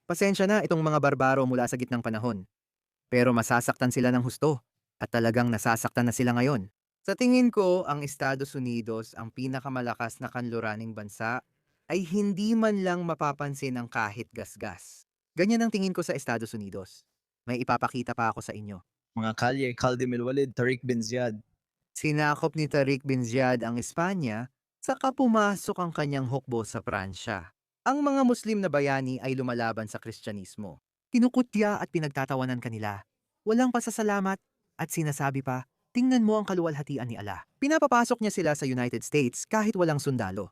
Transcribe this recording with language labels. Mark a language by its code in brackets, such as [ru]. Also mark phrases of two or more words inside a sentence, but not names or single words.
[tl] Pasensya na itong mga barbaro mula sa gitnang panahon. Pero masasaktan sila ng husto at talagang nasasaktan na sila ngayon. Sa tingin ko, ang Estados Unidos, ang pinakamalakas na kanluraning bansa, ay hindi man lang mapapansin ng kahit gasgas. Ganyan ang tingin ko sa Estados Unidos. May ipapakita pa ako sa inyo. Mga kalye, Khalid bin Walid, Tariq bin Ziyad. Sinakop ni Tariq bin Ziyad ang Espanya, saka pumasok ang kanyang hukbo sa Pransya. Ang mga Muslim na bayani ay lumalaban sa Kristyanismo. Kinukutya at pinagtatawanan kanila. Walang pasasalamat at sinasabi pa, tingnan mo ang kaluwalhatian ni Allah. Pinapapasok niya sila sa United States kahit walang sundalo.